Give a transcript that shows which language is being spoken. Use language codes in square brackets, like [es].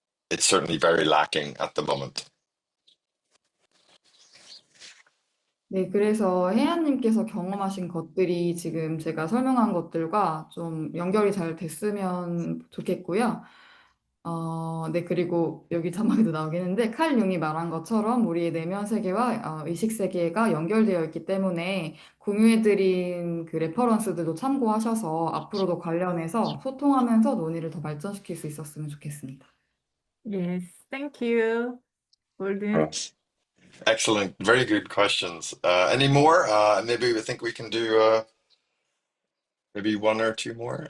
[en] It's certainly very lacking at the moment. [ko] 네, 그래서 혜연님께서 경험하신 것들이 지금 제가 설명한 것들과 좀 연결이 잘 됐으면 좋겠고요. 네, 그리고 여기 자막에도 나오겠는데, 칼 융이 말한 것처럼 우리의 내면 세계와 의식 세계가 연결되어 있기 때문에 공유해드린 그 레퍼런스들도 참고하셔서 앞으로도 관련해서 소통하면서 논의를 더 발전시킬 수 있었으면 좋겠습니다. [en] Yes, thank you, 골든. Yes. Excellent. Very good questions. Any more? Maybe we think we can do maybe one or two more.